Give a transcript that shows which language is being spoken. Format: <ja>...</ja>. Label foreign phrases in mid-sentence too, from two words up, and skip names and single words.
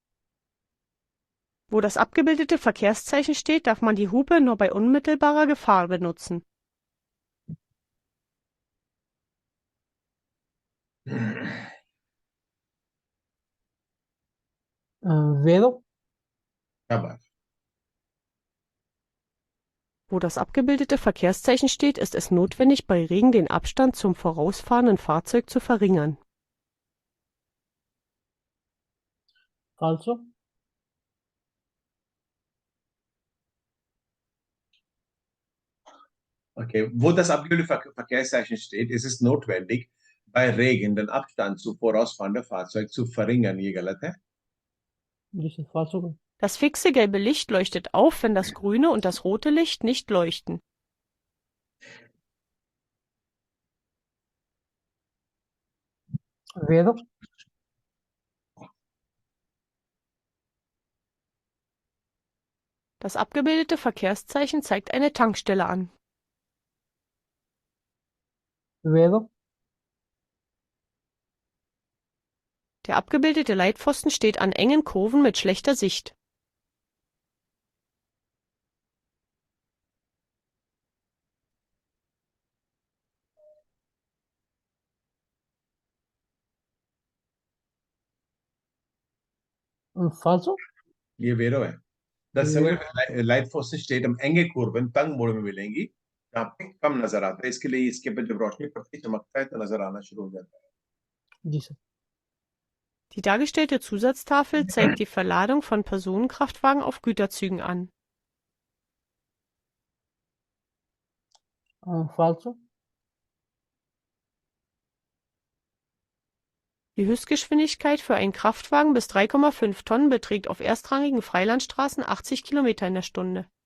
<de>Wo das abgebildete Verkehrszeichen steht, darf man die Hupe nur bei unmittelbarer Gefahr benutzen. vero,</de> <hi>क्या बात।</hi> <de>Wo das abgebildete Verkehrszeichen steht, ist es notwendig, bei Regen den Abstand zum vorausfahrenden Fahrzeug zu verringern. also, Okay, wo das abgebildete Verkehrszeichen steht, ist es notwendig, bei Regen den Abstand zu vorausfahrenden Fahrzeug zu verringern.</de> <hi>ये गलत है।</hi> <en>this is also,</en> <de>Das fixe gelbe Licht leuchtet auf, wenn das grüne und das rote Licht nicht leuchten. vero, Das abgebildete Verkehrszeichen zeigt eine Tankstelle an. vero, Der abgebildete Leitpfosten steht an engen Kurven mit schlechter Sicht. falso,</de> <hi>ये वेरो है। लाइट फोर्स स्टेट हम</hi> <de>enge Kurven</de> <hi>तंग मोड़ में मिलेंगी, जहाँ पे कम नजर आता है। इसके लिए इसके पे जब रोशनी पड़ती है, चमकता है तो नजर आना शुरू हो जाता है। this,</hi> <de>Die dargestellte Zusatztafel zeigt die Verladung von Personenkraftwagen auf Güterzügen an. falso, Die Höchstgeschwindigkeit für einen Kraftwagen bis 3,5 Tonnen beträgt auf erstrangigen Freilandstraßen 80 Kilometer in der Stunde.</de>